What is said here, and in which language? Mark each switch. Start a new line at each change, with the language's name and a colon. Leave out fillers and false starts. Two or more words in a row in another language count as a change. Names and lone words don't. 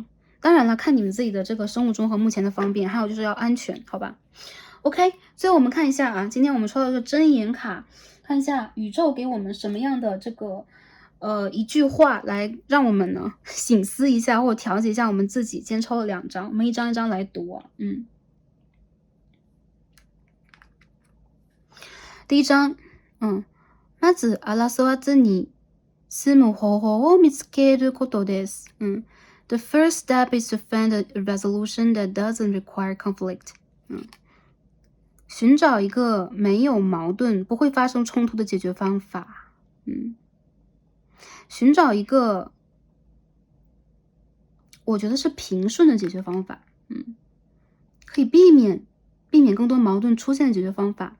Chinese: 当然了，看你们自己的这个生物钟和目前的方便，还有就是要安全，好吧 ？OK，最后我们看一下啊，今天我们抽到一个真言卡。看一下宇宙给我们什么样的这个一句话来让我们呢省思一下或者调节一下我们自己。今天抽了2张，我们一张一张来读啊。第一张，
Japanese: まず争わずに済む方法を見つけることです。
English: The first step is to find a resolution that doesn't require conflict。
Chinese: 寻找一个没有矛盾、不会发生冲突的解决方法。寻找一个我觉得是平顺的解决方法。可以避免更多矛盾出现的解决方法。